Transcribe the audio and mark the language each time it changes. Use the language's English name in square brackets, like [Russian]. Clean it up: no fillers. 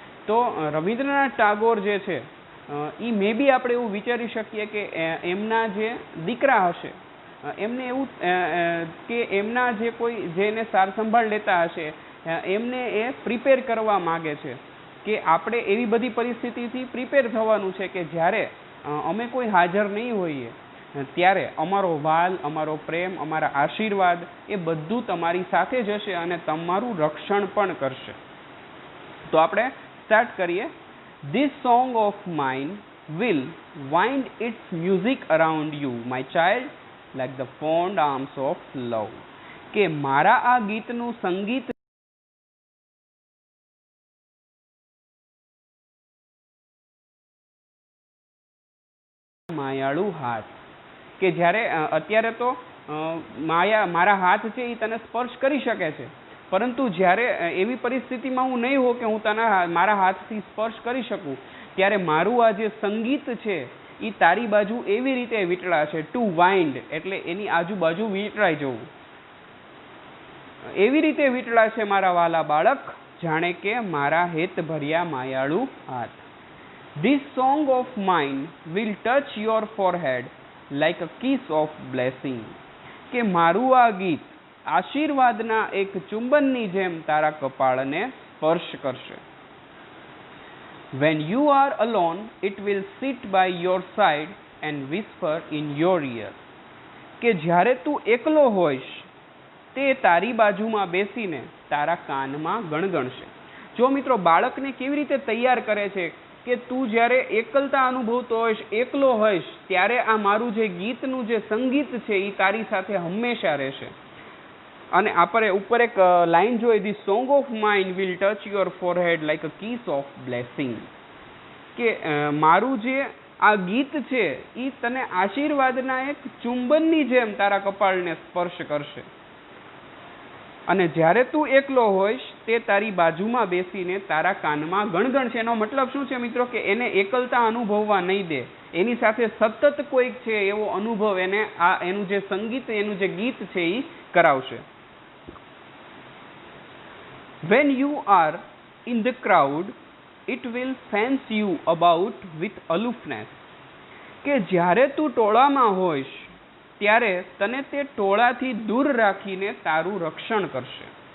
[Gujarati] તો રવિન્દ્રનાથ ટાગોર જે છે એ મે બી આપણે એવું વિચારી શકીએ કે એમના જે દીકરા હશે એમને એવું કે એમના જે કોઈ જેને સાર સંભાળ લેતા હશે એમને એ પ્રિપેર કરવા માગે છે કે આપણે એવી બધી પરિસ્થિતિથી પ્રિપેર થવાનું છે કે જ્યારે અમે કોઈ હાજર નહીં હોઈએ ત્યારે અમારો વાલ, અમારો પ્રેમ, અમારા આશીર્વાદ એ બધું તમારી સાથે જ હશે અને તમારું રક્ષણ પણ કરશે. તો આપણે સ્ટાર્ટ કરીએ. [English] This song of mine will wind its music around you, my child, like the fond arms of love. [Gujarati] કે મારા આ ગીતનું સંગીત માયાળુ હાથ, કે જ્યારે અત્યારે તો મારા હાથ છે એ તને સ્પર્શ કરી શકે છે, પરંતુ જ્યારે એવી પરિસ્થિતિમાં હું નહીં હોઉં કે હું તને મારા હાથથી સ્પર્શ કરી શકું ત્યારે મારું આ જે સંગીત છે એ તારી બાજુ એવી રીતે વીંટળાશે. ટુ વાઇન્ડ એટલે એની આજુબાજુ વીંટળાઈ જવું, એવી રીતે વીંટળાશે મારા વાલા બાળક જાણે કે મારા હેત ભર્યા માયાળુ હાથ. [English] This song of mine will touch your forehead like a kiss of blessing. [Gujarati] કે મારું આ ગીત આશીર્વાદના એક ચુંબનની જેમ તારા કપાળને સ્પર્શ કરશે. [English] When you are alone, it will sit by your side and whisper in your ear. [Gujarati] કે જ્યારે તું એકલો હોઈશ તે તારી બાજુમાં બેસીને તારા કાનમાં ગણગણશે. જો મિત્રો બાળકને કેવી રીતે તૈયાર કરે છે કે તું જ્યારે એકલતા અનુભવતો હોઈશ, એકલો હોઈશ, ત્યારે આ મારું જે ગીતનું જે સંગીત છે એ તારી સાથે હંમેશા રહેશે. અને આપણે ઉપર એક લાઈન જોઈ, [English] The song of mine will touch your forehead like a kiss of blessing. [Gujarati] કે મારું જે આ ગીત છે એ તને આશીર્વાદના એક ચુંબનની જેમ તારા કપાળને સ્પર્શ કરશે. અને જ્યારે તું એકલો હોઈશ તે તારી બાજુમાં બેસીને તારા કાનમાં ગણગણશે. એનો મતલબ શું છે મિત્રો? કે એને એકલતા અનુભવવા નહીં દે, એની સાથે સતત કોઈક છે એવો અનુભવ એને આ એનું જે સંગીત, એનું જે ગીત છે એ કરાવશે. [English] When you are in the crowd, it will fence you about with aloofness. [Gujarati] કે જ્યારે તું ટોળામાં હોઈશ ત્યારે તને તે ટોળાથી દૂર રાખીને તારું રક્ષણ કરશે.